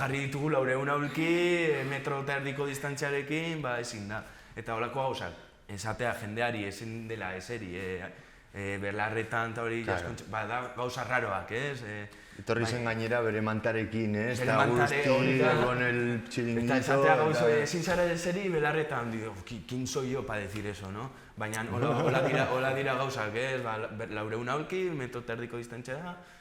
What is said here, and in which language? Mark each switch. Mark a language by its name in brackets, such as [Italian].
[Basque] Jarri ditugu 400 aurki, metro eta erdiko distantziarekin, ezin da. Eta holako gauzak, esatea jendeari ezin dela eseri, belarretan eta hori, da gauza raroak, ez? Etorri zen gainera bere mantarekin, ez? Bere mantare hori da. [Spanish] Con el chiringuito... [Basque] Eta esatea gauza, ezin zara eseri belarretan, [Spanish] digo, ¿quién soy yo para decir eso, no? [Basque] Baina hola dira gauzak, ez? 400 aurki, metro eta erdiko distantzia.